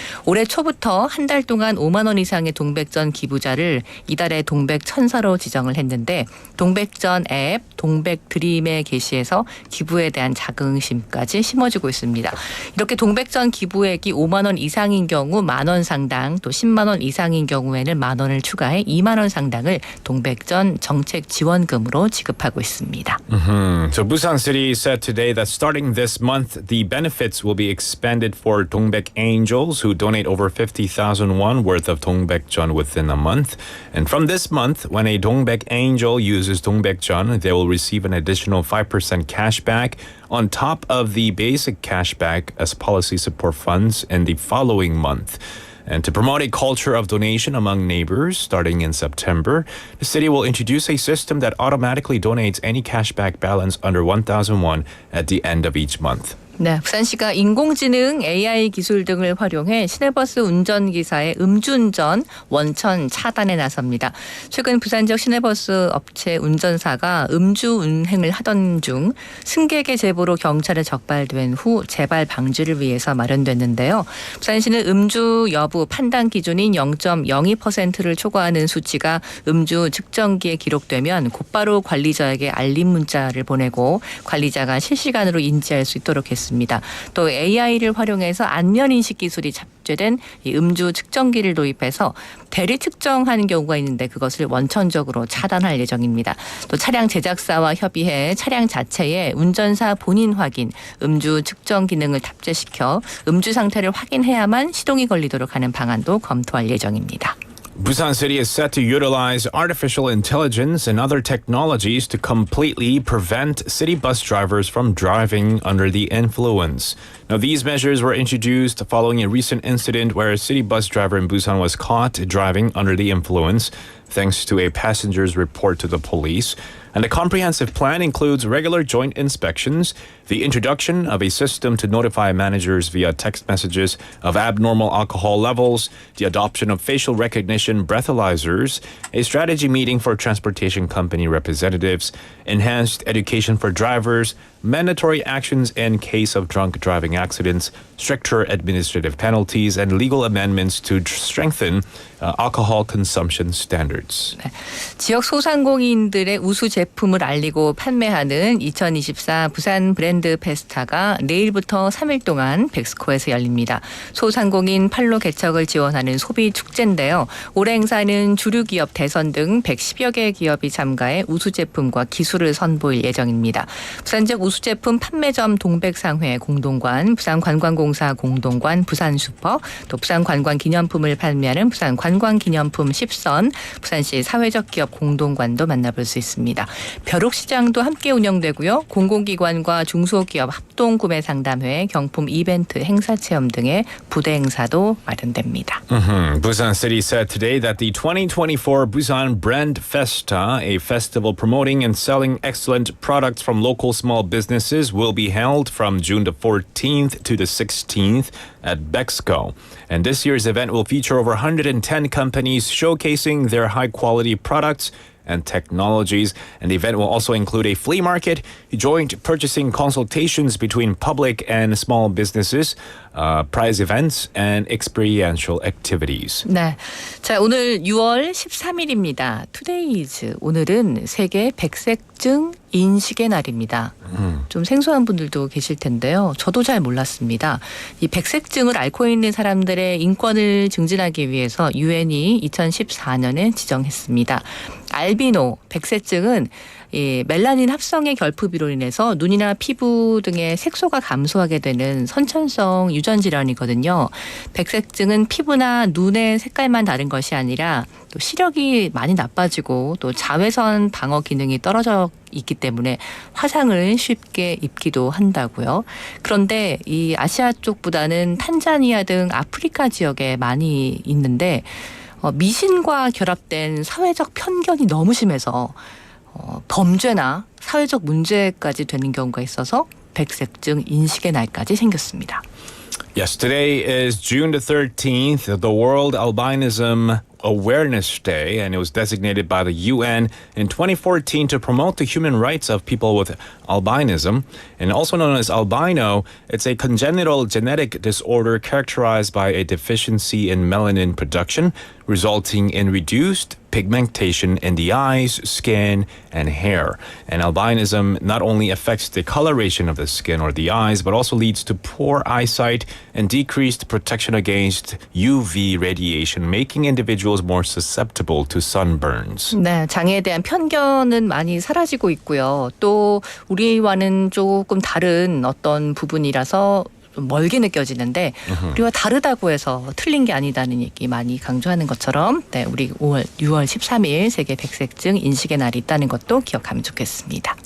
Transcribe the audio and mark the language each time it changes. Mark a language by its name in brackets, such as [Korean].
[Korean] 올해 초부터 한 달 동안 5만 원 이상의 동백전 기부자를 이달에 동백천사로 지정을 했는데 동백전 앱 동백드림에 게시해서 기부에 대한 자긍심까지 심어주고 있습니다. 이렇게 동백전 기부액이 5만 원 이상인 경우 만 원 상당, 또 10만 원 이상인 경우에는 만 원을 추가해 2만 원 상당을 동백전 정책 지원금으로 지급하고 있습니다. [English] So Busan City said today that starting this month, the benefits will be expanded for Dongbek Angels who donate over 50,000 won worth of Dongbekjeon within a month. And from this month, when a Dongbek Angel uses Dongbekjeon, they will receive an additional 5% cash back on top of the basic cashback as policy support funds in the following month. And to promote a culture of donation among neighbors starting in September, the city will introduce a system that automatically donates any cashback balance under 1,000 won at the end of each month. [Korean] 네, 부산시가 인공지능, AI 기술 등을 활용해 시내버스 운전기사의 음주운전 원천 차단에 나섭니다. 최근 부산 지역 시내버스 업체 운전사가 음주 운행을 하던 중 승객의 제보로 경찰에 적발된 후 재발 방지를 위해서 마련됐는데요. 부산시는 음주 여부 판단 기준인 0.02%를 초과하는 수치가 음주 측정기에 기록되면 곧바로 관리자에게 알림 문자를 보내고 관리자가 실시간으로 인지할 수 있도록 했습니다. 또 AI를 활용해서 안면 인식 기술이 탑재된 이 음주 측정기를 도입해서 대리 측정하는 경우가 있는데 그것을 원천적으로 차단할 예정입니다. 또 차량 제작사와 협의해 차량 자체에 운전사 본인 확인, 음주 측정 기능을 탑재시켜 음주 상태를 확인해야만 시동이 걸리도록 하는 방안도 검토할 예정입니다. [English] Busan City is set to utilize artificial intelligence and other technologies to completely prevent city bus drivers from driving under the influence. Now, these measures were introduced following a recent incident where a city bus driver in Busan was caught driving under the influence, thanks to a passenger's report to the police. And the comprehensive plan includes regular joint inspections, the introduction of a system to notify managers via text messages of abnormal alcohol levels, the adoption of facial recognition breathalyzers, a strategy meeting for transportation company representatives, enhanced education for drivers, mandatory actions in case of drunk driving accidents, stricter administrative penalties, and legal amendments to strengthen alcohol consumption standards. [Korean] 네. 지역 소상공인들의 우수 제품을 알리고 판매하는 2024 부산 브랜드 페스타가 내일부터 3일 동안 백스코에서 열립니다. 소상공인 판로 개척을 지원하는 소비 축제인데요. 올해 행사는 주류 기업 대선 등 110여 개 기업이 참가해 우수 제품과 기술을 선보일 예정입니다. 부산적 우수 제품 판매점 동백상회 공동관, 부산관광공사 공동관, 부산슈퍼, 또 부산관광기념품을 판매하는 부산관광기념품 10선, 부산시 사회적 기업 공동관도 만나볼 수 있습니다. 벼룩시장도 함께 운영되고요. 공공기관과 중소기업 합동구매 상담회, 경품 이벤트, 행사체험 등의 부대 행사도 마련됩니다. [English] Busan City said today that the 2024 Busan Brand Festa, a festival promoting and selling excellent products from local small businesses, will be held from June the 14th to the 16th at Bexco. And this year's event will feature over 110 companies showcasing their high-quality products and technologies. And the event will also include a flea market, joint purchasing consultations between public and small businesses, prize events, and experiential activities. [Korean] 네, 자 오늘 6월 13일입니다. [English] Today is [Korean] 오늘은 세계 백색증 인식의 날입니다. 좀 생소한 분들도 계실 텐데요. 저도 잘 몰랐습니다. 이 백색증을 앓고 있는 사람들의 인권을 증진하기 위해서 유엔이 2014년에 지정했습니다. 알비노, 백색증은 이 멜라닌 합성의 결핍으로 인해서 눈이나 피부 등의 색소가 감소하게 되는 선천성 유전 질환이거든요. 백색증은 피부나 눈의 색깔만 다른 것이 아니라 또 시력이 많이 나빠지고 또 자외선 방어 기능이 떨어져 있기 때문에 화상을 쉽게 입기도 한다고요. 그런데 이 아시아 쪽보다는 탄자니아 등 아프리카 지역에 많이 있는데 미신과 결합된 사회적 편견이 너무 심해서 범죄나 사회적 문제까지 되는 경우가 있어서 백색증 인식의 날까지 생겼습니다. [English] Yes, today is June the 13th, the World Albinism Awareness Day, and it was designated by the UN in 2014 to promote the human rights of people with albinism. And also known as albino, it's a congenital genetic disorder characterized by a deficiency in melanin production, resulting in reduced pigmentation in the eyes, skin, and hair. And albinism not only affects the coloration of the skin or the eyes, but also leads to poor eyesight and decreased protection against UV radiation, making individuals more susceptible to sunburns. [Korean] 네, 장애에 대한 편견은 많이 사라지고 있고요. 또 우리와는 조금 다른 어떤 부분이라서 멀게 느껴지는데 우리와 다르다고 해서 틀린 게 아니다는 얘기 많이 강조하는 것처럼 네, 우리 6월 13일 세계 백색증 인식의 날이 있다는 것도 기억하면 좋겠습니다.